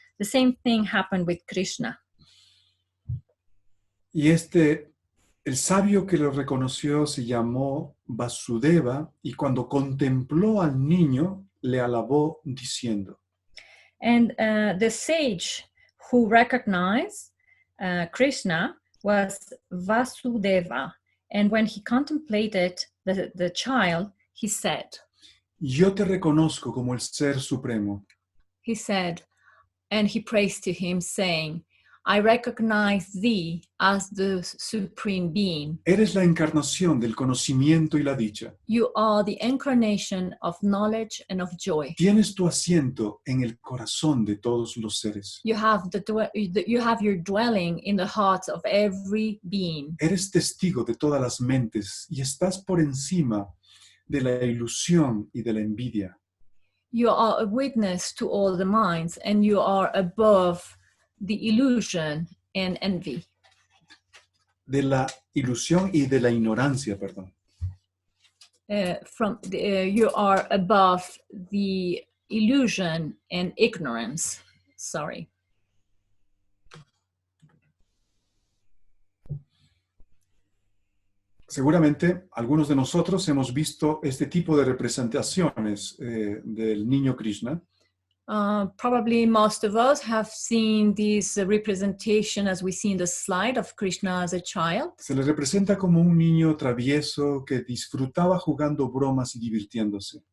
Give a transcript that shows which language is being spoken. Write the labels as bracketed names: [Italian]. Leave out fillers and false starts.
[English] The same thing happened with Krishna. [Spanish] Y el sabio que lo reconoció se llamó Vasudeva y cuando contempló al niño le alabó diciendo. [English] And the sage who recognized Krishna was Vasudeva. And when he contemplated the child, he said, [Spanish] Yo te reconozco como el Ser Supremo. [English] He said, and he praised to him, saying, I recognize thee as the Supreme Being. [Spanish] Eres la encarnación del conocimiento y la dicha. [English] You are the incarnation of knowledge and of joy. [Spanish] Tienes tu asiento en el corazón de todos los seres. [English] You have your dwelling in the hearts of every being. [Spanish] Eres testigo de todas las mentes y estás por encima de la ilusión y de la envidia. [English] You are a witness to all the minds, and you are above the illusion and envy. [Spanish] De la ilusión y de la ignorancia, perdón. [English] You are above the illusion and ignorance. Sorry. [Spanish] Seguramente algunos de nosotros hemos visto este tipo de representaciones del niño Krishna. [English] Probably most of us have seen this representation as we see in the slide of Krishna as a child. [Spanish] Se le representa como un niño travieso que disfrutaba jugando bromas y divirtiéndose.